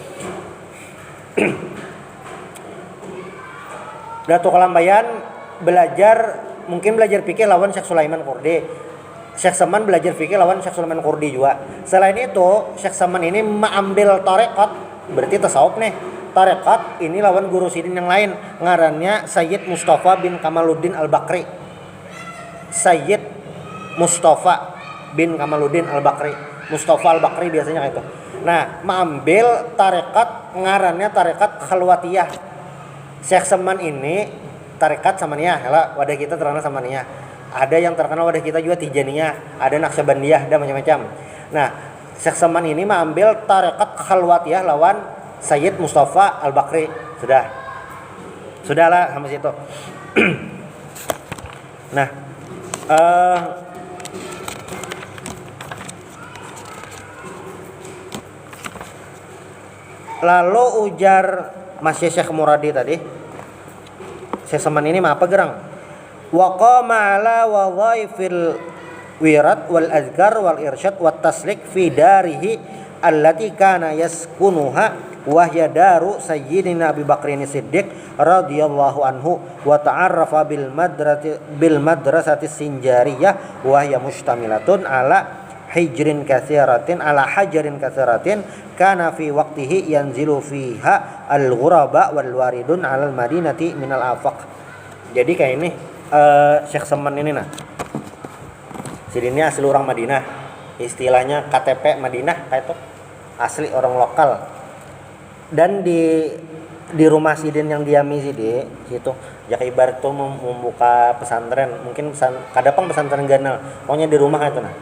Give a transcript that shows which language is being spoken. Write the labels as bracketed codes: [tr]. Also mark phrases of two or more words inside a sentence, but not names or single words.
[bjn] Datuk Lampayan mungkin belajar fikih lawan Syekh Sulaiman Qurdi. Syekh Saman belajar fikih lawan Syekh Sulaiman Qurdi juga. Selain itu, Syekh Saman ini mengambil tarekat, berarti tasawuf nih. Tarekat ini lawan guru Sidin yang lain, ngarannya Sayyid Mustafa bin Kamaluddin Al-Bakri. Sayyid Mustafa bin Kamaluddin Al-Bakri. Mustafa Al-Bakri biasanya kayak itu. Nah, mengambil tarekat ngarannya tarekat Khalwatiyah. Syekh Saman ini tarekat Samaniyah, lah wadah kita terkenal Samaniyah. Ada yang terkenal wadah kita juga Tijaniyah, ada Naqsyabandiyah, ada macam-macam. Nah, Syekh Saman ini mengambil tarekat Khalwatiyah lawan Sayyid Mustafa Al-Bakri. Sudahlah sampai situ. Nah, lalu ujar Masya Syekh Muradi tadi, Syekh Saman ini apa gerang? [ar] وقام على وظائف الأوراد والأذكار والإرشاد والتسليك في داره التي كان يسكنها وهي دار سيدنا أبي بكر الصديق رضي الله عنه وتعرف بالمدرسة السنجارية وهي مشتملة على حجرات كثيرة كان في وقته ينزل فيها الغرباء والواردون على المدينة من الآفاق. [bjn] Jadi kayak ini Syekh Saman ini nah. Sidinnya asli orang Madinah. istilahnya KTP Madinah kayak itu, asli orang lokal. Dan di rumah Sidin yang diami Sidi gitu, jak ibarat tuh membuka pesantren, mungkin kadang pesantren ganal, pokoknya di rumah itu nah.